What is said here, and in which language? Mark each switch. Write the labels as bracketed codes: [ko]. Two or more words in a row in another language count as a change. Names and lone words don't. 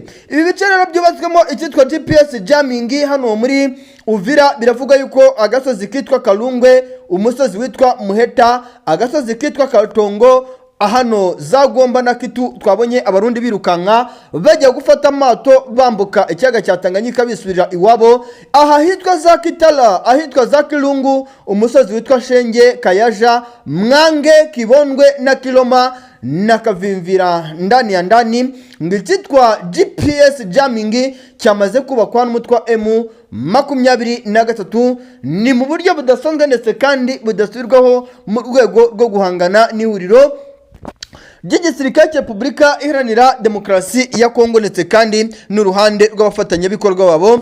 [rw] Ibi bice rero byubatswemo icyitwa [en] GPS jamming [rw] hano muri Uvira biravuga yuko agasozi kitwa Kalungwe, umusozi witwa Muheta, agasozi kitwa Katongo, ahano zagomba na Kitu twabonye abarundi birukanka bajya gufata amato bambuka ikiyaga cya Tanganyika bisubira iwabo. Aha hitwa za Kitala, ahitwa za Kilungu, umusozi witwa Shenge, Kayaja, Mwange, Kibondwe na Kiloma na Kavimvira [sw] ndani ya ndani. [rw] Ngitwa [en] GPS jamming [rw] cyamaze kubakwa n'umutwe wa M23 ni mu buryo budasanzwe ndetse kandi budasubirwaho mu rwego rwo guhangana n'ihuriro ry'igisirikare cya Repubulika Iharanira Demokarasi ya Kongo ndetse kandi n'uruhande rw'abafatanyabikorwa babo.